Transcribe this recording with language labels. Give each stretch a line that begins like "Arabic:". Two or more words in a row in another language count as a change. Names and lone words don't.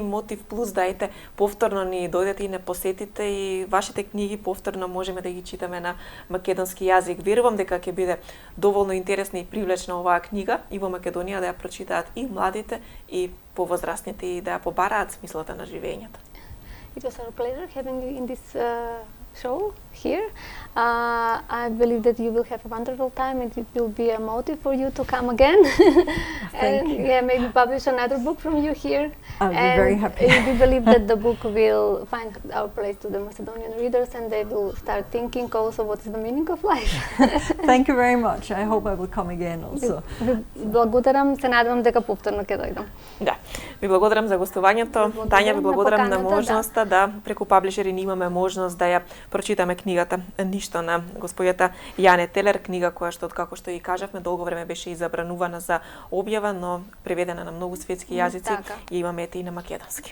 Macedonian: Мотив плюс да повторно ни дојдете и не посетите и вашите книги повторно можеме да ги читаме на македонски јазик. Верувам дека ќе биде доволно интересна и привлечна оваа книга и во Македонија да ја прочитаат и младите и повозрастните и да ја побараат смислата на живењето.
English: It was our pleasure having you in this show here. I believe that you will have a wonderful time and it will be a motive for you to come again. Thank you. Yeah, maybe publish another book from you here. I'll be very happy. We believe that the book will find our place to the Macedonian readers and they will start thinking also what is the meaning of life. Thank you very much. I hope I will come again also.
Macedonian: Благодарам, се надевам дека повторно ќе дојдам. Да. Ви благодарам за гостувањето. Тања, ви благодарам на можноста да преку паблишери имаме можност да ја прочитаме книгата Ништо на господјата Јане Телер, книга која што откако што и кажавме долго време беше и забранувана за објава, но преведена на многу светски јазици и имаме и на македонски.